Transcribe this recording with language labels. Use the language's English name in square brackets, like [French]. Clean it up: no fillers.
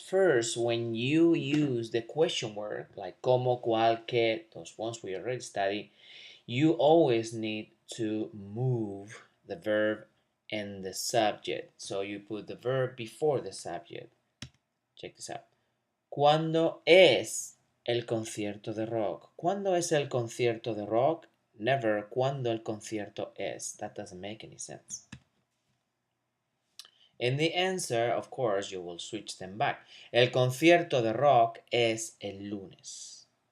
[English] First, when you use the question word, like como, cual, que, those ones we already studied, you always need to move the verb and the subject. So you put the verb before the subject. Check this out. [Spanish] ¿Cuándo es el concierto de rock? ¿Cuándo es el concierto de rock? [English] Never [Spanish] cuándo el concierto es. [English] That doesn't make any sense. In the answer, of course, you will switch them back. [Spanish] El concierto de rock es el lunes.